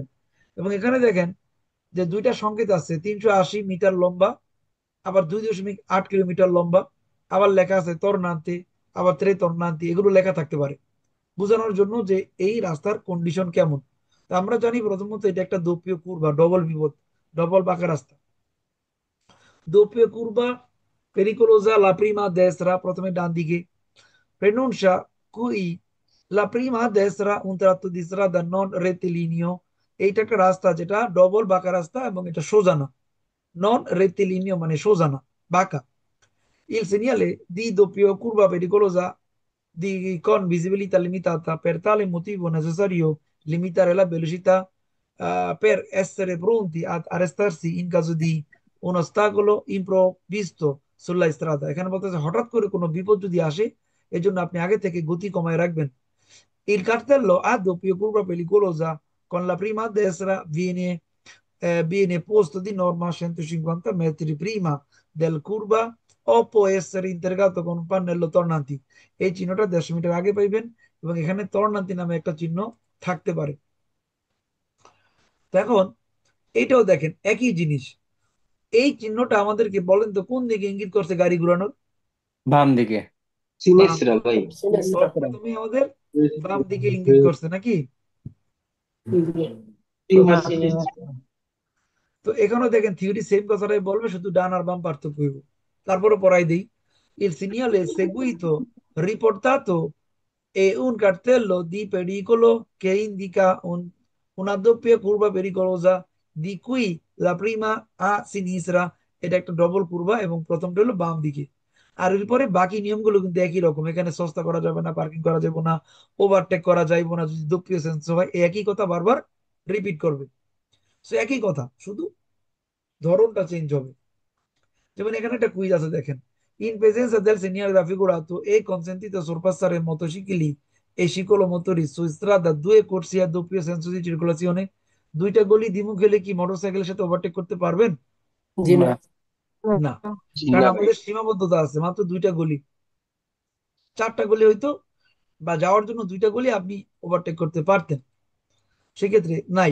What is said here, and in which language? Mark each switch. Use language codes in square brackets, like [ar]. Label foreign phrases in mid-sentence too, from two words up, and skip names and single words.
[bn] এবং এখানে দেখেন যে দুইটা সংকেত আছে, 380 মিটার লম্বা, আবার 2.8 কিলোমিটার লম্বা, আবার লেখা আছে তর্নান্তি, আবার [it] tre tornanti, [bn] এগুলো লেখা থাকতে পারে বোঝানোর জন্য যে এই রাস্তার কন্ডিশন কেমন। তা আমরা জানি প্রথমত এটা একটা [it] doppia curva, [bn] ডবল বিপদ, ডবল বাঁকা রাস্তা। [it] doppio curva pericolosa la prima a destra, [bn] প্রথমে ডান দিকে, [it] pronuncia qui la prima a destra un tratto di strada non rettilineo, [bn] এইটা একটা রাস্তা যেটা ডবল বাঁকা রাস্তা এবং এটা সোজা না, [it] non rettilineo [bn] মানে সোজা না, বাঁকা। [it] Il segnale di doppio curva pericolosa con visibilità limitata, per tale motivo è necessario limitare la velocità per essere pronti ad arrestarsi in caso di un ostacolo improvvisto sulla strada। [bn] এখানে বলতেছে হঠাৎ করে কোনো বিপদ যদি আসে, এজন্য আপনি আগে থেকে গতি কমায় রাখবেন। [it] Il cartello a doppio curva pericolosa con la prima a destra viene posto di norma a 150 metri prima del curva o può essere integrato con un pannello tornanti। [bn] এই চিহ্নটা 150 মিটার আগে পাইবেন, এবং এখানে তর্নান্তি নামে একটা চিহ্ন থাকতে পারে। তো এখন এইটাও দেখেন একই জিনিস। এই চিহ্নটা আমাদেরকে বলেন তো কোন দিকে ইঙ্গিত করছে গাড়ি ঘোরানোর? বাম দিকে। বাম সিনেসরা দিকে। ভাই। সর্বপ্রথমে আমাদের বাম দিকে ইঙ্গিত করছে নাকি? সিনেসরা। তো এখানেও দেখেন [en] theory same [bn] কথাটাই বলবে, শুধু ডান আর বাম পার্থক্য হইব। তারপরে পড়াই দিই। [it] Il segnale seguito riportato è un cartello di pericolo che indica una doppia curva pericolosa di cui la prima a sinistra, [bn] এটা একটা ডবল কুরবা এবং প্রথমটা হলো বাম দিকে। আর এরপরে বাকি নিয়মগুলো কিন্তু একই রকম, এখানে সস্তা করা যাবে না, পার্কিং করা যাবে না, ওভারটেক করা যাবে না যদি দক্ষিণ সেন্স হয়, এই একই কথা বারবার রিপিট করবে। সো একই কথা, শুধু ধরনটা চেঞ্জ হবে। যেমন এখানে একটা কুইজ আছে দেখেন, [it] in presenza del segnale raffigurato è consentito sorpassare motocicli e ciclomotori su strada due corsie a doppio senso di circolazione। [bn] দুইটা গলি দ্বিমুখ হলে কি মোটরসাইকেলের সাথে ওভারটেক করতে পারবেন? জি না। না। না, জি কারণ না ভাই। আমাদের সীমাবদ্ধতা আছে, মাত্র দুইটা গলি। চারটা গলি হইতো বা যাওয়ার জন্য দুইটা গলি আপনি ওভারটেক করতে পারতেন, সেক্ষেত্রে নাই।